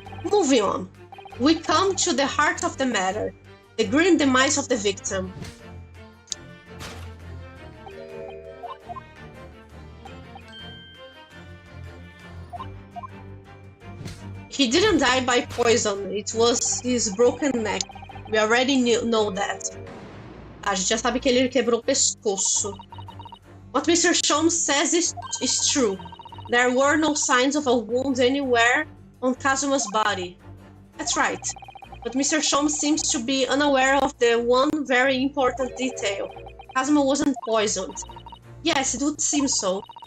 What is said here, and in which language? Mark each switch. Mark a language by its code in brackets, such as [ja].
[en] Moving on, we come to the heart of the matter, the grim demise of the victim. He didn't die by poison, it was his broken neck. We already know that. [pt] A gente já sabe que ele quebrou o pescoço. [en] What Mr. Sholmes says is true. There were no signs of a wound anywhere on Kazuma's body. That's right. But Mr. Sholmes seems to be unaware of the one very important detail. Kazuma wasn't poisoned. Yes, it would seem so.